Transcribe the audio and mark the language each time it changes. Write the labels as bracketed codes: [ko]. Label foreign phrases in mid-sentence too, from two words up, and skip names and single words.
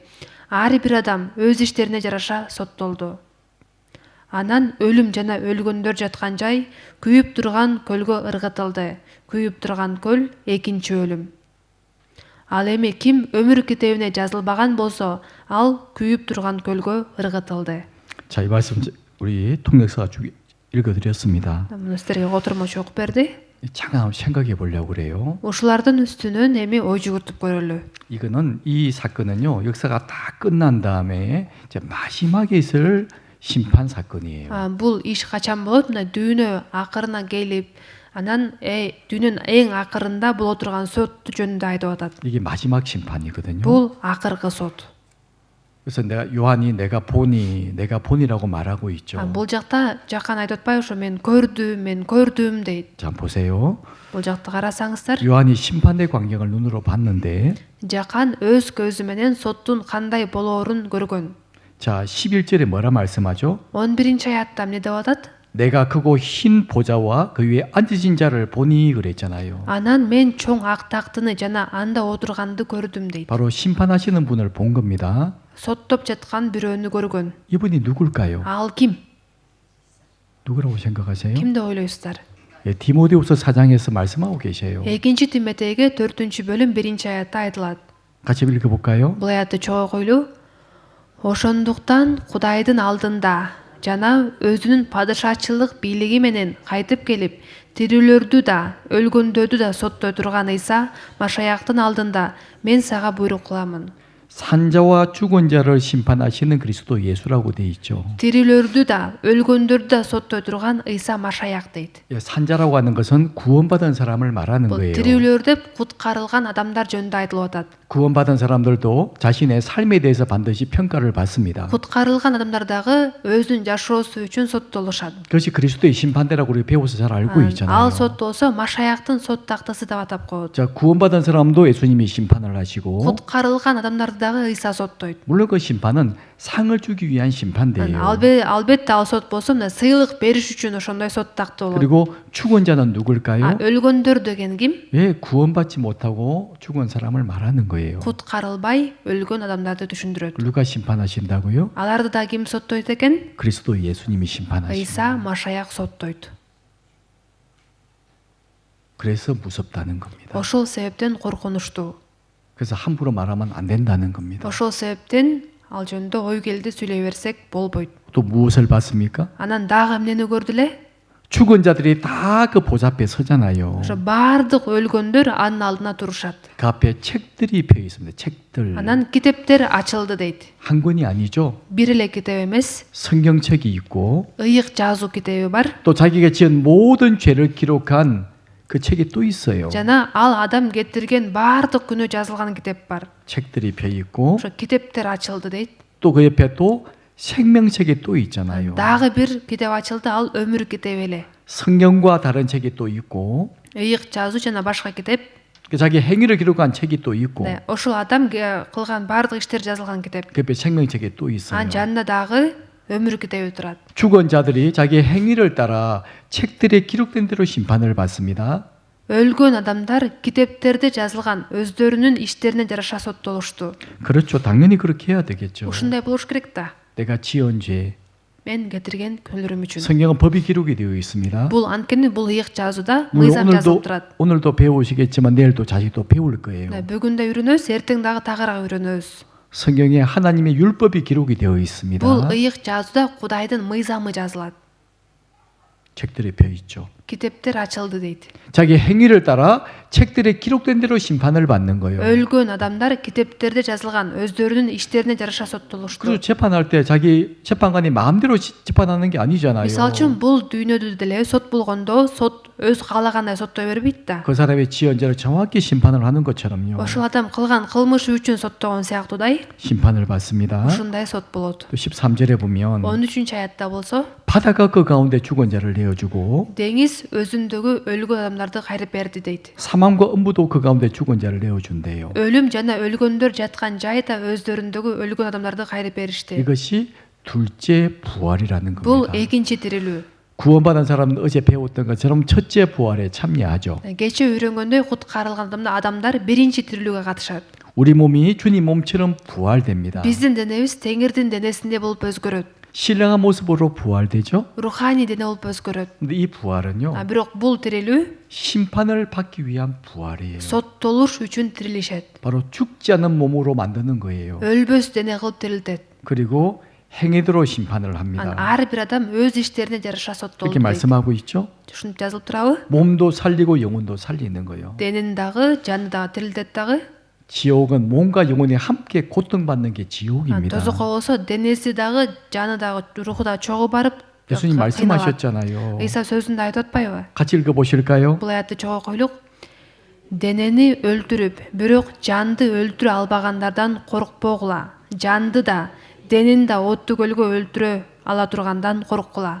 [ky] Ар бир адам өз иштерине жараша соттолду. Анан өлүм жана өлгөндөр жаткан жай күйүп турган көлгө ыргытылды. Күйүп турган көл экинчи өлүм. Ал эми ким өмүр китебине жазылбаган болсо, ал күйүп турган көлгө ыргытылды. [ko] 자, 이 말씀 우리 통역사가 읽어드렸습니다. [ky] Муну силерге котурмочу окуп берди. [ko] 잠깐 한번 생각해 보려고 그래요. [ky] Ушулардын үстүнөн эми ой жүгүртүп көрөлү. [ko] 이거는 이 사건은요 역사가 다 끝난 다음에 이제 마지막에 있을 심판 사건이에요. [ky] Бул иш качан болот? Мына дүйнө акырына келип, анан дүйнөнүн эң акырында боло турган сот жөнүндө айтып атат. [ko] 이게 마지막 심판이거든요. [ky] Бул акыркы сот. [ko] 그래서 요한이 내가 보니라고 말하고 있죠. [ky] Бул жакта жакан айтып атпайбы, ошо мен көрдүм дейт. [ko] 자, 보세요. [ky] Бул жакты карасаңыздар, [ko] 요한이 심판대 광경을 눈으로 봤는데 [ky] жакан өз көзү менен соттун кандай болоорун көргөн. [ko] 자, 11절에 뭐라 말씀하죠? [ky] 11-ci аятта эмне деп атат? [ko] 내가 크고 흰 보좌와 그 위에 앉으신 자를 보니 그랬잖아요. [ky] Анан мен чоң ак тактыны жана анда отурганды көрдүм дейт. [ko] 바로 심판하시는 분을 본 겁니다. [ky] Соттоп жаткан бирөөнү көргөн. [ko] 이분이 누굴까요? [ky] Ал ким? [ko] 누구라고 생각하세요? [ky] Ким деп ойлойсуздар? [ko] 예, 디모데후서 4장에서 말씀하고 계세요. [ky] 2-Тимотейге 4-бөлүм 1-ci аятта айтылат. [ko] 같이 읽어볼까요? [ky] Бул аятты чогуу койлу. Ошондуктан Кудайдын алдында жана өзүнүн падышачылык бийлиги менен кайтып келип, тирүүлөрдү да, өлгөндөрдү да соттой турган Ыйса Машаяктын алдында мен сага буйрук кыламын. [ko] 산자와 죽은 자를 심판하시는 그리스도 예수라고 돼 있죠. [ky] Тирүүлөрдү да, өлгөндөрдү да соттой турган Ыйса Машаяк дейт. [ko] 예, 산자라고 하는 것은 구원받은 사람을 말하는 [ky] Бул [ko] 거예요. [ky] тирүүлөр деп куткарылган адамдар жөнүндө айтылып атат. [ko] 구원받은 사람들도 자신의 삶에 대해서 반드시 평가를 받습니다. [ky] Куткарылган адамдар дагы өзүнүн жашоосу үчүн соттолушат. [ko] 그것이 그리스도의 심판대라고 우리 배워서 잘 알고 있잖아요. [ky] Ал сот болсо Машаяктын сот тактысы деп атап коет. [ko] 자, 구원받은 사람도 예수님이 심판을 하시고 [ky] Куткарылган адамдарды дагы Ыйса соттойт. [ko] 물론 그 심판은 상을 주기 위한 심판대예요. [ky] Албетте ал сот болсо мына сыйлык бериш үчүн ошондой сот тактуу болот. [ko] 그리고 죽은 자는 누굴까요? [ky] өлгөндөр деген ким? [ko] 예, 구원받지 못하고 죽은 사람을 말하는 거예요. [ky] Куткарылбай өлгөн адамдарды түшүндүрөт. [ko] 누가 심판하신다고요? [ky] Аларды да ким соттойт экен? [ko] 그리스도 예수님이 심판하십니다. [ky] Ыйса Машаяк соттойт. [ko] 그래서 무섭다는 겁니다. [ky] ошол себептен коркунучтуу. [ko] 그래서 함부로 말하면 안 된다는 겁니다. [ky] ошол себептен ал жөнүндө ой келди сүйлөй берсек болбойт. [ko] 또 무엇을 봤습니까? [ky] Анан дагы эмнени көрдү эле? [ko] 죽은 자들이 다 그 보좌 앞에 서잖아요. [ky] ошо баардык өлгөндөр анын алдына турушат. [ko] 그 앞에 책들이 펴 있습니다. 책들. [ky] Анан китептер ачылды дейт. [ko] 한 권이 아니죠. [ky] Бир эле китеп эмес, [ko] 성경책이 있고 [ky] ыйык жазуу китеби бар. [ko] 또 자기가 지은 모든 죄를 기록한 그 책이 또 있어요. [ky] Жана ал адам кетирген баардык күнөө жазылган китеп бар. [ko] 책들이 펴 있고 [ky] ошо китептер ачылды дейт. [ko] 또 그 옆에 또 생명책이 또 있잖아요. [ky] Дагы бир китеп ачылды, ал өмүр китеби эле. [ko] 성경과 다른 책이 또 있고 [ky] ыйык жазуу жана башка китеп. [ko] 자기 행위를 기록한 책이 또 있고 네, [ky] ошол адам кылган баардык иштер жазылган китеп. [ko] 그 옆에 생명책이 또 있어요. [ky] Анын жанында дагы өмүр китеби турат. [ko] 죽은 자들이 자기 행위를 따라 책들에 기록된 대로 심판을 받습니다. [ky] Өлгөн адамдар китептерде жазылган өздөрүнүн иштерине жараша соттолушту. [ko] 그렇죠. 당연히 그렇게 해야 되겠죠. [ky] Ушундай болуш керек да. [ko] 내가 지은 죄. [ky] Мен кетирген күнөөм үчүн. [ko] 성경은 법이 기록이 되어 있습니다. [ky] Бул анткени бул ыйык жазууда [ko] 물론 [ky] мыйзам жазылып турат. [ko] 오늘도 배우시겠지만 내일도 자식도 배울 거예요. 네, [ky] бүгүн да үйрөнөбүз, эртең дагы тагыраак үйрөнөбүз. [ko] 성경에 하나님의 율법이 기록이 되어 있습니다. [ky] Бул ыйык жазууда Кудайдын мыйзамы жазылат. [ko] 책들이 펴 있죠. [ky] Китептер ачылды дейт. [ko] 자기 행위를 따라 책들에 기록된 대로 심판을 받는 거예요. [ky] Өлгөн адамдар китептерде жазылган өздөрүнүн иштерине жараша соттолушту. [ko] 그래서 재판할 때 자기 재판관이 마음대로 재판하는 게 아니잖아요. [ky] Мисалы үчүн бул дүйнөдө деле сот болгондо сот өз каалагандай соттой бербейт да. [ko] 그 사람의 지은 죄를 정확히 심판을 하는 것처럼요. [ky] Ошол адам кылган кылмышы үчүн соттогон сыяктуудай [ko] 심판을 받습니다. [ky] ушундай сот болот. [ko] 또 13절에 보면 [ky] 13 аятта болсо [ko] 바다가 그 가운데 죽은 자를 내어주고 [ky] деңиз өзүндөгү өлгөн адамдарды кайрып берди дейт. [ko] 사망과 음부도 그 가운데 죽은 자를 내어준대요. [ky] өлүм жана өлгөндөр жаткан жайда өздөрүндөгү өлгөн адамдарды кайрып беришти. [ko] 이것이 둘째 부활이라는 [ky] Бул [ko] 겁니다. [ky] экинчи тирилүү. [ko] 구원받은 사람은 어제 배웠던 것처럼 첫째 부활에 참여하죠. [ky] Кече үйрөнгөндөй куткарылган адамдар биринчи тирилүүгө катышат. [ko] 우리 몸이 주님 몸처럼 부활됩니다. [ky] Биздин денебиз Теңирдин денесинде болуп өзгөрөт. [ko] 신령한 모습으로 부활되죠. [ky] Руханий дене болуп өзгөрөт. [ko] 근데 이 부활은요. [ky] Бирок бул тирилүү [ko] 심판을 받기 위한 부활이에요. [ky] соттолуш үчүн тирилишет. [ko] 바로 죽지 않는 몸으로 만드는 거예요. [ky] өлбөс дене кылып тирилтет. [ko] 그리고 행위대로 심판을 [ky] Анан [ko] 합니다. [ky] ар бир адам өз иштерине жараша соттолду. [ko] 이렇게 말씀하고 있죠. [ky] Ушинтип жазылып турабы? [ko] 몸도 살리고 영혼도 살리는 거예요. [ky] Денени дагы, жаны дагы тирилтет дагы. [ko] 지옥은 몸과 영혼이 함께 고통받는 게 지옥입니다. [ky] Тозокко болсо денеси дагы, жаны дагы, руху да чогуу барып [ko] 예수님 [ky] кыйналат. [ko] 말씀하셨잖아요. [ky] Ыйса сөзүндө айтып атпайбы? [ko] 같이 읽어보실까요? [ky] Бул аятты чогуу койлук. Денени өлтүрүп, бирок жанды өлтүрө албагандардан коркпогула. Жанды да, денени да оттуу көлгө өлтүрө ала тургандан корккула.